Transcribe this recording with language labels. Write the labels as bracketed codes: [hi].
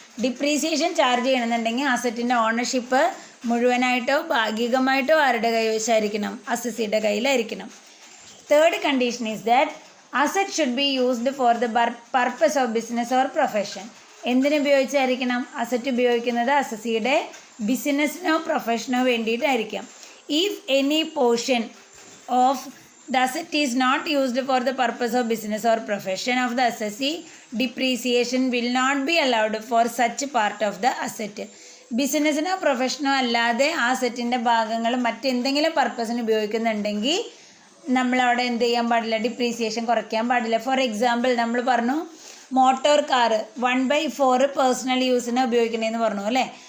[ml] Depreciation charge ചെയ്യണമെന്നുണ്ടെങ്കിൽ അസറ്റിൻ്റെ ownership മുഴുവനായിട്ടോ ഭാഗികമായിട്ടോ ആരുടെ കൈവശമായിരിക്കണം? അസസിയുടെ കയ്യിലായിരിക്കണം. [en] Third condition is that asset should be used for the purpose of business or profession. [ml] എന്തിനുപയോഗിച്ചായിരിക്കണം? Asset ഉപയോഗിക്കുന്നത് അസസിയുടെ ബിസിനസ്സിനോ പ്രൊഫഷനോ വേണ്ടിയിട്ടായിരിക്കാം. [en] If any portion of the asset is not used for the purpose of business or profession of the assessee, depreciation will not be allowed for such part of the asset. [ml] ബിസിനസ്സിനോ പ്രൊഫഷനോ അല്ലാതെ ആ സെറ്റിൻ്റെ ഭാഗങ്ങൾ മറ്റെന്തെങ്കിലും പർപ്പസിന് ഉപയോഗിക്കുന്നുണ്ടെങ്കിൽ നമ്മളവിടെ എന്ത് ചെയ്യാൻ പാടില്ല, ഡിപ്രീസിയേഷൻ കുറയ്ക്കാൻ പാടില്ല. ഫോർ എക്സാമ്പിൾ നമ്മൾ പറഞ്ഞു മോട്ടോർ കാറ് 1/4 പേഴ്സണൽ യൂസിന് ഉപയോഗിക്കണമെന്ന് പറഞ്ഞു അല്ലേ.